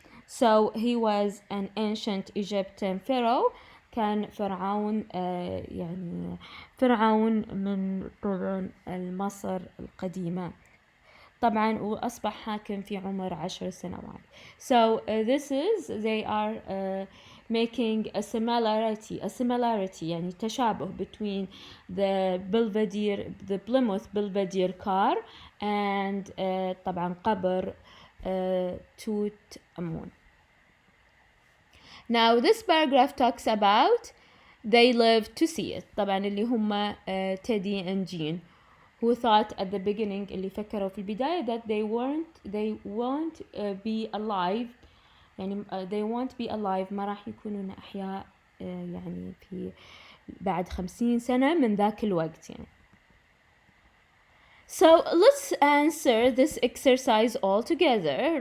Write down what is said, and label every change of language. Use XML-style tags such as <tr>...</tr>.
<en>So he was an ancient Egyptian pharaoh.</en> <ar>كان فرعون يعني فرعون من طبعا مصر القديمة طبعا وأصبح حاكم في عمر 10 سنوات.</ar> <en>So they are making a similarity</en> <ar>يعني تشابه</ar> <en>between the Plymouth Belvedere car and</en> <ar>طبعا قبر توت أمون.</ar> <en>Now this paragraph talks about they lived to see it.</en> <ar>طبعا اللي هم</ar> <en>Teddy and Jean who thought at the beginning</en> <ar>اللي فكروا في البداية</ar> <en>that they won't be alive</en> <ar>يعني</ar> <en>they won't be alive</en> <ar>ما راح يكونون أحياء يعني في بعد 50 سنة من ذاك الوقت يعني.</ar> <en>So let's answer this exercise all together.</en>